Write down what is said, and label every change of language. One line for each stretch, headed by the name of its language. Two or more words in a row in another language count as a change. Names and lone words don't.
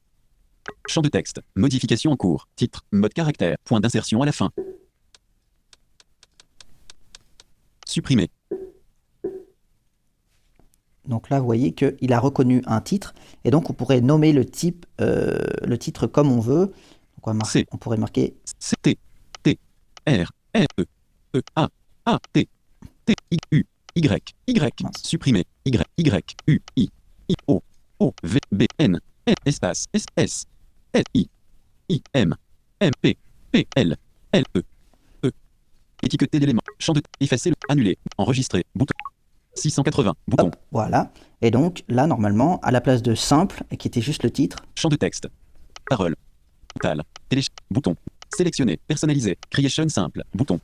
French: Champ de texte, modification en cours, titre, mode caractère, point d'insertion à la fin. Supprimer. Donc là, vous voyez qu'il a reconnu un titre, et donc on pourrait nommer le titre comme on veut. Donc on pourrait marquer C T T R R E E A T T I U Y Y. Supprimer. Y Y U I O V B N espace S S S I M P L E. Étiqueter l'élément. Champ de effacer, annuler, enregistrer, bouton. 680, bouton. Hop, voilà. Et donc là, normalement, à la place de simple, qui était juste le titre. Champ de texte. Parole. Total. Bouton. Sélectionner. Personnaliser. Creation simple. Bouton.